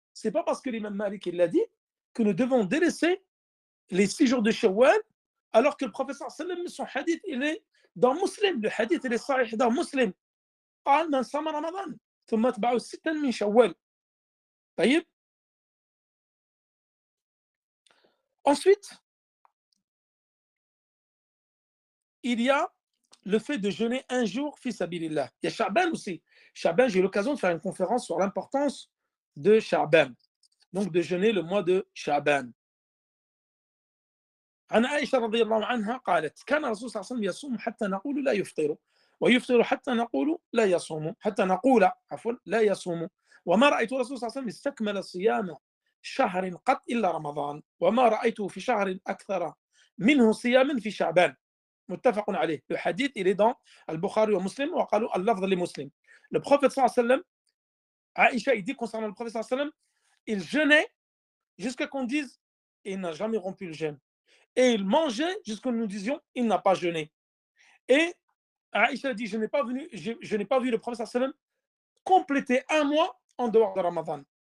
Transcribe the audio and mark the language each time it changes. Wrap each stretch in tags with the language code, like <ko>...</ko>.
<fr>Ce n'est pas parce que l'imam Malik il l'a dit que nous devons délaisser les 6 jours de Shawwal, alors que le professeur sallam, son hadith, il est dans Muslim. Le hadith, il est sahih dans Muslim.</fr> <ar>قال من صام رمضان ثم اتبعه 6 من شوال. طيب.</ar> <fr>Ensuite, il y a le fait de jeûner un jour fi sabilillah. Il y a Sha'ban aussi. Sha'ban, j'ai eu l'occasion de faire une conférence sur l'importance de Sha'ban. Donc de jeûner le mois de Sha'ban.</fr> <ar>عن عائشة رضي الله عنها قالت كان الرسول صلى الله عليه وسلم يصوم حتى نقول لا يفطر ويفطر حتى نقول لا يصوم حتى نقول عفوا لا يصوم وما رأيت الرسول صلى الله عليه وسلم استكمل صيام شهر قط إلا رمضان وما رأيته في شهر أكثر منه صياما في شعبان متفق عليه.</ar> <fr>Le hadith il est dans Al-Bukhari wa Muslim</fr> <ar>وقالوا اللفظ لمسلم.</ar> <fr>Le prophète صلى الله عليه وسلم, Aïcha il dit concernant le prophète صلى الله عليه وسلم, il jeûnait jusqu'à qu'on dise il n'a jamais rompu le jeûne. Et il mangeait jusqu'à nous disions il n'a pas jeûné. Et Aïcha dit je n'ai pas vu le prophète sallam compléter un mois en dehors de Ramadan.</fr>